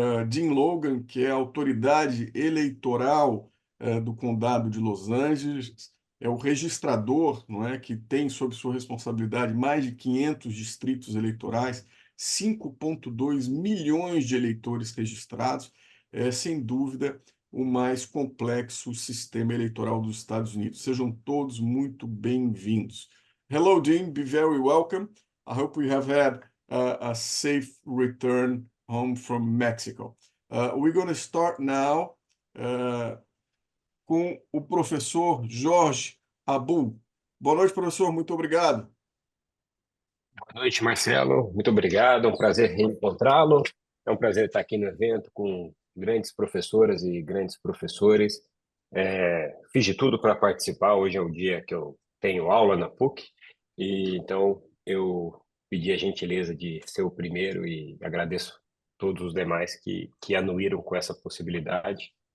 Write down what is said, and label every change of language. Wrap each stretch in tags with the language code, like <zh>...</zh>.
<pt>Jim Logan, que é a autoridade eleitoral do Condado de Los Angeles, é o registrador, não é, que tem sob sua responsabilidade mais de 500 distritos eleitorais, 5,2 milhões de eleitores registrados, é sem dúvida o mais complexo sistema eleitoral dos Estados Unidos. Sejam todos muito bem-vindos.</pt> <en>Hello, Jim. Be very welcome. I hope we have had a safe return home from Mexico. We're going to start now</en> <pt>com o professor</pt> <en>Jorge Abu.</en> <pt>Boa noite, professor. Muito obrigado. Boa noite, Marcelo. Muito obrigado. É um prazer reencontrá-lo. É um prazer estar aqui no evento com grandes professoras e grandes professores. Fiz de tudo para participar. Hoje é o dia que eu tenho aula na PUC, e então eu pedi a gentileza de ser o primeiro e agradeço todos os demais que anuíram com essa possibilidade.</pt>